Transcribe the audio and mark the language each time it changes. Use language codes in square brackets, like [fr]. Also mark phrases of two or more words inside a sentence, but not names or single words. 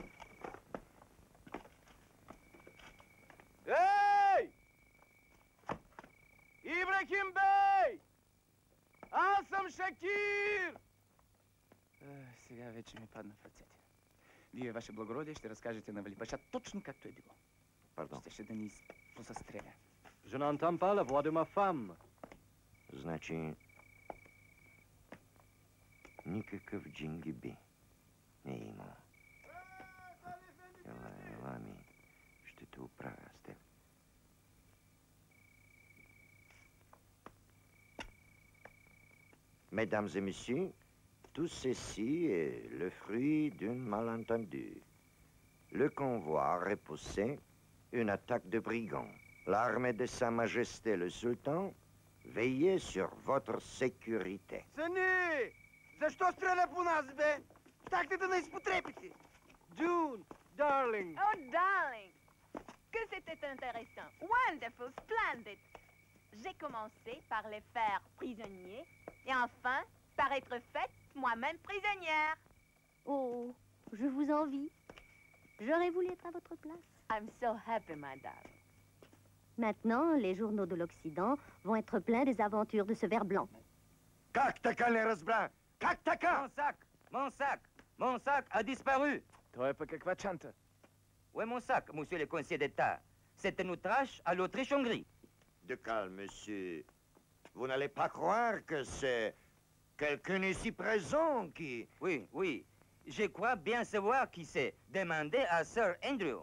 [bg] Ей! Ибрахим бей! Аз съм Шакир! Сега вече ми падна в ръцете. Вие, ваше благородие, ще разкажете на Вали Паша точно както е било. Пардон. Щеше да ни позастреля. [fr] Je n'entends pas la voix de ma femme. [bg] Значи... Никакъв Джингиби не е имал. Ела ми, ще те оправя с теб. [fr] Mesdames et messieurs, tout ceci est le fruit d'un malentendu. Le convoi a repoussé une attaque de brigands. L'armée de Sa Majesté le Sultan veillait sur votre sécurité. [bg] Сани! Защо стреля по нас, бе? Тактите на изпотребите! [en] June, darling! Oh, darling! [fr] Que c'était intéressant! [en] Wonderful, splendid! [fr] J'ai commencé par les faire prisonniers et enfin par être faite moi-même prisonnière. Oh, je vous envie. J'aurais voulu être à votre place. [en] I'm so happy, madame. [fr] Maintenant, les journaux de l'Occident vont être pleins des aventures de ce ver blanc. [bg] Как така не разбра? Как така? [fr] Mon sac a disparu. [bg] Той е пък каква чанта? [fr] Où est mon sac, monsieur le conseiller d'État? C'est un outrage à l'Autriche-Hongrie. De calme, monsieur. Vous n'allez pas croire que c'est quelqu'un ici présent qui... Oui. Je crois bien savoir qui c'est. Demandez à Sir Andrew.